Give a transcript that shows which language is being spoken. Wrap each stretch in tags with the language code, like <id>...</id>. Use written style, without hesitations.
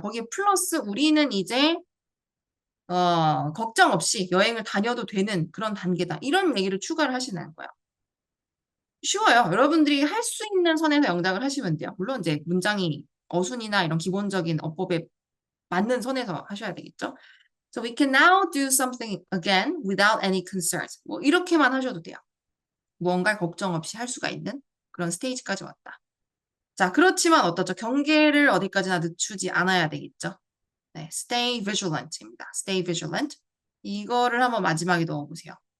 <ko>거기에 플러스 우리는 이제 걱정 없이 여행을 다녀도 되는 그런 단계다. 이런 얘기를 추가를 하시는 거예요. 쉬워요. 여러분들이 할 수 있는 선에서 영작을 하시면 돼요. 물론 이제 문장이 어순이나 이런 기본적인 어법에 맞는 선에서 하셔야 되겠죠.</ko> <en>So we can now do something again without any concerns.</en> <ko>뭐 이렇게만 하셔도 돼요. 무언가 걱정 없이 할 수가 있는 그런 스테이지까지 왔다. 자, 그렇지만 어떻죠? 경계를 어디까지나 늦추지 않아야 되겠죠. 네,</ko> <en>stay vigilant</en> <ko>입니다.</ko> <en>stay vigilant.</en> <ko>이거를 한번 마지막에 넣어보세요.</ko>